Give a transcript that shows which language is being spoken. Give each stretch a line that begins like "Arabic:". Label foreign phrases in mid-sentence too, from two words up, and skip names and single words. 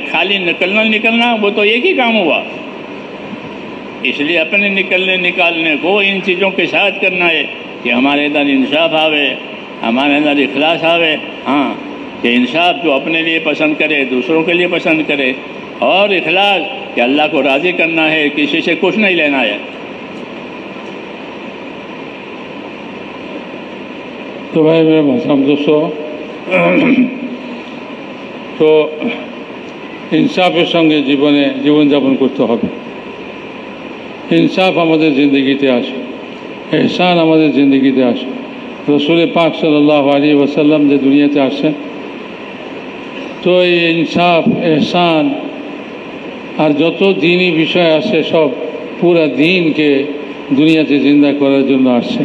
Urdu: خالی نکلنا وہ تو ایک ہی کام ہوا. اس لیے اپنے نکالنے کو ان چیزوں کے ساتھ کرنا ہے کہ ہمارے اندر انصاف آوے، ہمارے اندر اخلاص آوے. ہاں، کہ انصاف جو اپنے لیے پسند کرے دوسروں کے لیے پسند کرے، اور اخلاص کہ اللہ کو راضی کرنا ہے، کسی سے کچھ نہیں لینا ہے. تو بھائی میرے محترم دوستو،
Bangla: তো ইনসাফের সঙ্গে জীবনযাপন করতে হবে। ইনসাফ আমাদের জিন্দগিতে আসে, এহসান আমাদের জিন্দগিতে আসে। রসুল পাক
Arabic: صلى الله عليه وسلم
Bangla: যে দুনিয়াতে আসেন, তো এই ইনসাফ এহসান আর যত দিনই বিষয় আসে সব পুরা দিনকে দুনিয়াতে জিন্দা করার জন্য আসছে।